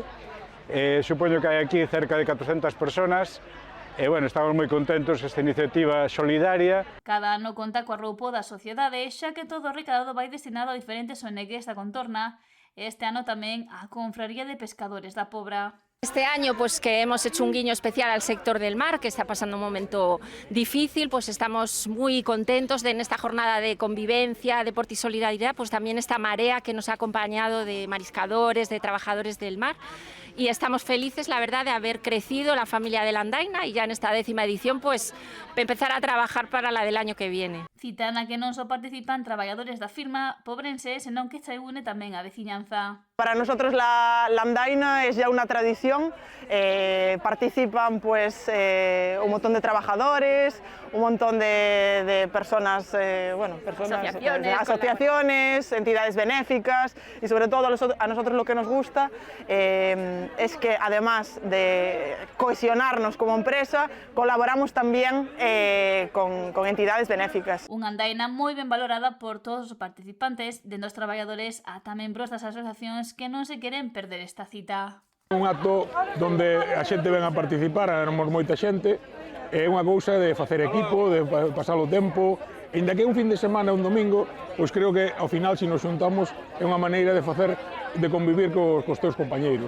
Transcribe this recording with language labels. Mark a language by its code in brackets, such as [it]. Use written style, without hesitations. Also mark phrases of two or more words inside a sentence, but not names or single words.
[gl] Supoño que hai aquí cerca de 400 personas. E, bueno, estamos moi contentos esta iniciativa solidaria. Cada ano conta coa roupo da sociedade, xa que todo o recaudado vai destinado a diferentes ONGs da contorna. Este ano tamén a Confraría de Pescadores da Pobra. [es] Este año, pues que hemos hecho un guiño especial al sector del mar, que está pasando un momento difícil, pues estamos muy contentos de en esta jornada de convivencia, deporte y solidaridad, pues también esta marea que nos ha acompañado de mariscadores, de trabajadores del mar. Y estamos felices, la verdad, de haber crecido la familia de la Andaina y ya en esta 10ª edición, pues empezar a trabajar para la del año que viene. [gl] Cita na que non só participan traballadores da firma pobrense, senón que se une tamén a veciñanza. [es] Para nosotros la andaina es ya una tradición, participan pues un montón de trabajadores, un montón de personas, asociaciones, entidades benéficas y sobre todo a nosotros lo que nos gusta es que además de cohesionarnos como empresa, colaboramos también con entidades benéficas. [gl] Unha andaina moi ben valorada por todos os participantes, dende os traballadores ata membros das asociacións que non se queren perder esta cita. Un acto onde a xente ven a participar, éramos moita xente, é unha cousa de facer equipo, de pasar o tempo, ainda que un fin de semana, un domingo, pois creo que ao final, se nos xuntamos, é unha maneira de convivir cos teus compañeiros.